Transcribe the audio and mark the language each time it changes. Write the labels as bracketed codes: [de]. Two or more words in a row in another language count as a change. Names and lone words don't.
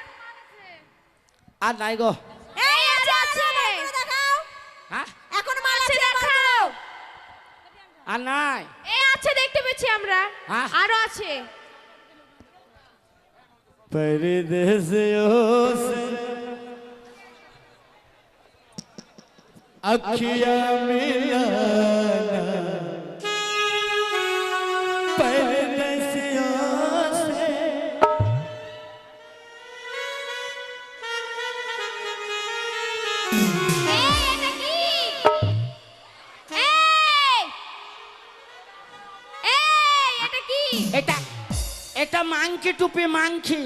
[bn] আর নাই গো। এই আছে আছে। দেখাও। হ্যাঁ এখন মাল আছে আছে দেখাও। আর নাই। এই আছে দেখতে পেয়েছি আমরা। হ্যাঁ? আরো আছে। [hi] परदेसियों से अखियां मिलाना, परदेसियों से [bn] এই এটা কি? এই! এই এটা কি? এটা এটা মাংকি টুপি মাংকি,